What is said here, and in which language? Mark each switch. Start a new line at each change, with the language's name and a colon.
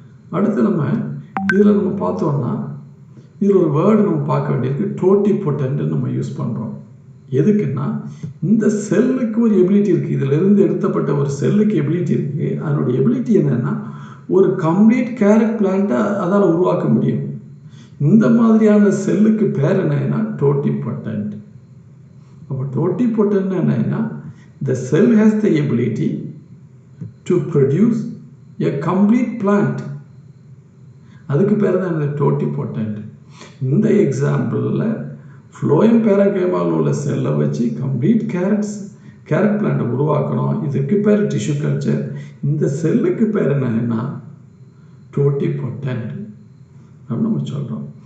Tamil: அடுத்து நம்ம இதில் நம்ம பார்த்தோம்னா இதில் ஒரு வேர்டு நம்ம பார்க்க வேண்டியிருக்கு, டோட்டிபொட்டன்ட்னு நம்ம யூஸ் பண்ணுறோம். எதுக்குன்னா, இந்த செல்லுக்கு ஒரு எபிலிட்டி இருக்குது. இதிலிருந்து எடுத்தப்பட்ட ஒரு செல்லுக்கு எபிலிட்டி இருக்குது. அதனுடைய எபிலிட்டி என்னென்னா, ஒரு கம்ப்ளீட் கேரட் பிளான்ட்டை அதால் உருவாக்க முடியும். இந்த மாதிரியான செல்லுக்கு பேர் என்னன்னா டோட்டிபொட்டன்ட். அப்போ டோட்டிபொட்டன்ட் என்னன்னா,
English: the cell has the ability to produce a complete plant.
Tamil: அதுக்கு பேர் தான் இந்த டோட்டிபோட்டன்ட். இந்த எக்ஸாம்பிளில் ஃப்ளோயம் பேரன்கைமாவில் உள்ள செல்லை வச்சு கம்ப்ளீட் கேரட் பிளான்ட்டை உருவாக்கணும். இதுக்கு பேர் டிஷ்யூ கல்ச்சர். இந்த செல்லுக்கு பேர் என்னன்னா டோட்டிபோட்டன்ட் அப்படின்னு நம்ம சொல்கிறோம்.